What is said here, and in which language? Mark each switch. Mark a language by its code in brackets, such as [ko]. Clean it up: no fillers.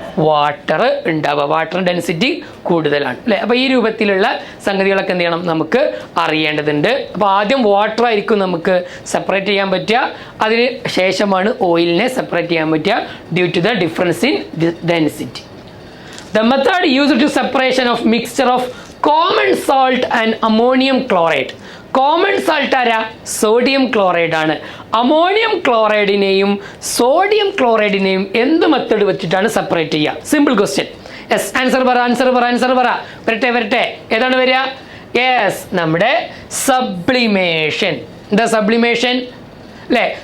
[ml] Water ഉണ്ടാവുക. Water density കൂടുതലാണ് അല്ലേ? അപ്പോൾ ഈ രൂപത്തിലുള്ള സംഗതികളൊക്കെ എന്ത് ചെയ്യണം നമുക്ക് അറിയേണ്ടതുണ്ട്. അപ്പോൾ ആദ്യം വാട്ടർ ആയിരിക്കും നമുക്ക് സെപ്പറേറ്റ് ചെയ്യാൻ പറ്റുക, അതിന് ശേഷമാണ് ഓയിലിനെ സെപ്പറേറ്റ് ചെയ്യാൻ പറ്റുക [en] Due to the difference in density. The method used to separation of mixture of common salt and ammonium chloride. [ml] Common salt ആരാ? സോഡിയം ക്ലോറൈഡ് ആണ്. അമോണിയം ക്ലോറൈഡിനെയും സോഡിയം ക്ലോറൈഡിനെയും എന്ത് മെത്തേഡ് വെച്ചിട്ടാണ് സെപ്പറേറ്റ് ചെയ്യുക? [en] Simple question. [ml] യെസ്, ആൻസർ പറ. വരട്ടെ. ഏതാണ് വരിക? Yes, നമ്മുടെ സബ്ലിമേഷൻ. എന്താ സബ്ലിമേഷൻ അല്ലേ?